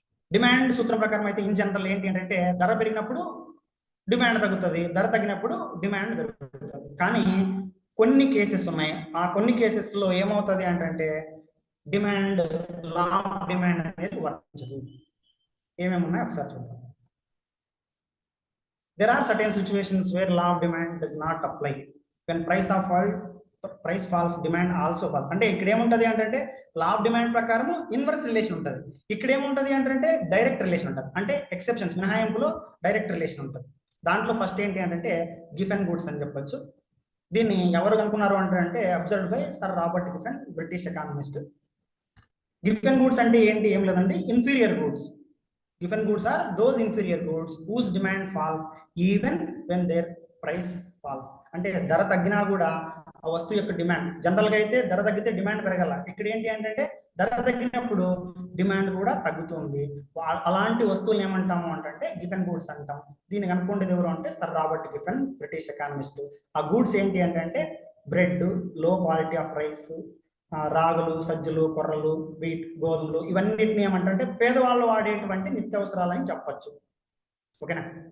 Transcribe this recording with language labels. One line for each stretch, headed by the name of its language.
Telugu: Demand సూత్రం ప్రకారం అయితే ఇన్ జనరల్ ఏంటి అంటే ధర పెరిగినప్పుడు డిమాండ్ తగ్గుతుంది, ధర తగ్గినప్పుడు డిమాండ్ పెరుగుతుంది. కానీ కొన్ని కేసెస్ ఉన్నాయి, ఆ కొన్ని కేసెస్లో ఏమవుతుంది అంటే డిమాండ్, లా ఆఫ్ డిమాండ్ అనేది వర్తించదు. ఏమేమి ఉన్నాయో ఒకసారి చూద్దాం.
English: There are certain situations where law of demand does not apply. When price falls, demand also falls.
Telugu: అంటే ఇక్కడ ఏముంటుంది అంటే లా ఆఫ్ డిమాండ్ ప్రకారం ఇన్వర్స్ రిలేషన్ ఉంటుంది. ఇక్కడ ఏముంటుంది అంటే డైరెక్ట్ రిలేషన్ ఉంటుంది. అంటే ఎక్సెప్షన్స్, మినహాయింపులో డైరెక్ట్ రిలేషన్ ఉంటుంది. దాంట్లో ఫస్ట్ ఏంటి అంటే గిఫెన్ గూడ్స్ అని చెప్పొచ్చు. దీన్ని ఎవరు కనుక్కున్నారు అంటే
English: Observed by sir Robert Giffen, British economist.
Telugu: Giffen goods అంటే ఏంటి, ఏం లేదండి, inferior goods.
English: Given goods are those inferior goods whose demand falls even when their price falls.
Telugu: అంటే ధర తగ్గినా కూడా ఆ వస్తువు యొక్క డిమాండ్, జనరల్గా అయితే ధర తగ్గితే డిమాండ్ పెరగాల, ఇక్కడ ఏంటి అంటే ధర తగ్గినప్పుడు డిమాండ్ కూడా తగ్గుతుంది. అలాంటి వస్తువులు ఏమంటాము అంటే గిఫెన్ గూడ్స్ అంటాం. దీన్ని కనుక్కోండి ఎవరు అంటే sir Robert Giffen, British economist. ఆ గూడ్స్ ఏంటి అంటే బ్రెడ్, లో క్వాలిటీ ఆఫ్ రైస్, రాగులు, సజ్జలు, కొర్రలు, వీట్, గోధుమలు, ఇవన్నిటిని ఏమంటే పేదవాళ్ళు వాడేటువంటి నిత్యావసరాలని చెప్పచ్చు. ఓకేనా.